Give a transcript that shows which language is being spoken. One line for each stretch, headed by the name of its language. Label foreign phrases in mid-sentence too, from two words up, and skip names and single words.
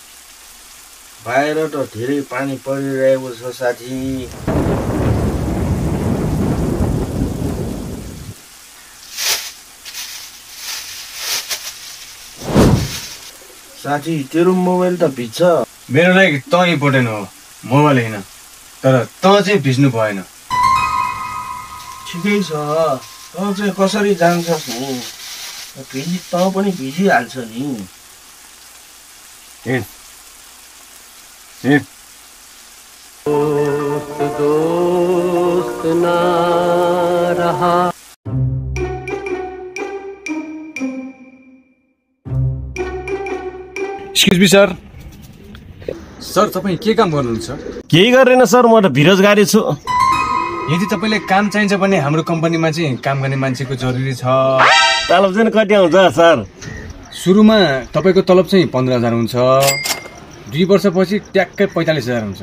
Nepali: बाहिर त धेरै पानी परिरहेको छ साथी साथी तेरो मोबाइल त भिज्छ मेरो लागि त इम्पोर्टेन्ट हो मोबाइल होइन तर त चाहिँ भिज्नु भएन ठिकै छ त चाहिँ कसरी जान्छस् नि त पनि भिजिहाल्छ नि
Hindi: दोस्त ना रहा
English: excuse me sir
Nepali: सर तपाईँ के काम गर्नुहुन्छ? केही गरेन सर, म त बेरोजगारी छु। यदि तपाईँलाई काम चाहिन्छ भने हाम्रो कम्पनीमा चाहिँ काम गर्ने मान्छेको जरुरी छ। तलब चाहिँ कति आउँछ सर? सुरुमा तपाईँको तलब चाहिँ 15,000 हुन्छ, 2 वर्षपछि ट्याक्कै 45,000 हुन्छ।